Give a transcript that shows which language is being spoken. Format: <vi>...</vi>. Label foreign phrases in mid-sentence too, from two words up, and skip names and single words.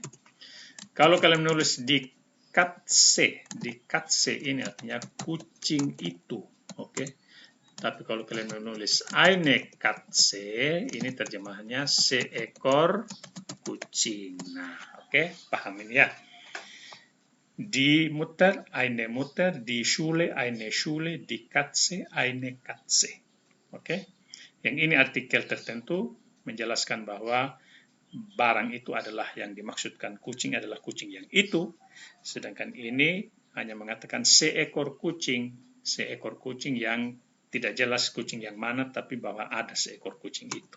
<id>Kalau kalian menulis di Katze ini artinya kucing itu. Oke? Tapi kalau kalian menulis</id> <de>eine Katze,</de> <id>ini terjemahannya seekor kucing. Nah, oke? Paham ini ya?</id> <de>Die Mutter, eine Mutter, die Schule, eine Schule, die Katze, eine Katze.</de> <id>Oke? Yang ini artikel tertentu menjelaskan bahwa barang itu adalah yang dimaksudkan, kucing adalah kucing yang itu, sedangkan ini hanya mengatakan seekor kucing yang tidak jelas kucing yang mana, tapi bahwa ada seekor kucing itu.</id>